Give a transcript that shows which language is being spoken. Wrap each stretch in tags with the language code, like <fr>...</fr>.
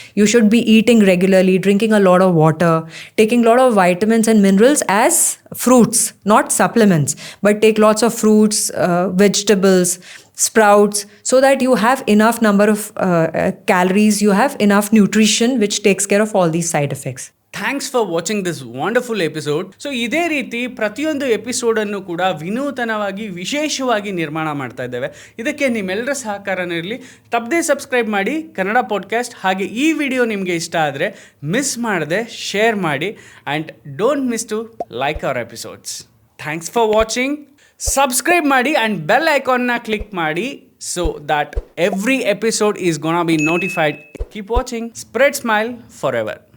<en>You should be eating regularly, drinking a lot of water, taking a lot of vitamins and minerals as fruits, not supplements, but take lots of fruits, vegetables, sprouts, so that you have enough number of calories, you have enough nutrition which takes care of all these side effects. Thanks for watching this wonderful episode.</en> <kn>So ಇದೇ ರೀತಿ ಪ್ರತಿಯೊಂದು ಎಪಿಸೋಡನ್ನು ಕೂಡ ವಿನೂತನವಾಗಿ ವಿಶೇಷವಾಗಿ ನಿರ್ಮಾಣ ಮಾಡ್ತಾ ಇದ್ದೇವೆ. ಇದಕ್ಕೆ ನಿಮ್ಮೆಲ್ಲರ ಸಹಕಾರನೂ ಇರಲಿ. ತಪ್ಪದೇ ಸಬ್ಸ್ಕ್ರೈಬ್ ಮಾಡಿ ಕನ್ನಡ ಪಾಡ್ಕಾಸ್ಟ್. ಹಾಗೆ ಈ ವಿಡಿಯೋ ನಿಮಗೆ ಇಷ್ಟ ಆದರೆ ಮಿಸ್ ಮಾಡದೆ ಶೇರ್ ಮಾಡಿ and</kn> <en>Don't miss to like our episodes. Thanks for watching.</en> <kn>Subscribe ಮಾಡಿ ಆ್ಯಂಡ್ ಬೆಲ್ ಐಕಾನ್ನ ಕ್ಲಿಕ್ ಮಾಡಿ</kn> <en>so that every episode is gonna be notified. Keep watching. Spread smile forever.</en>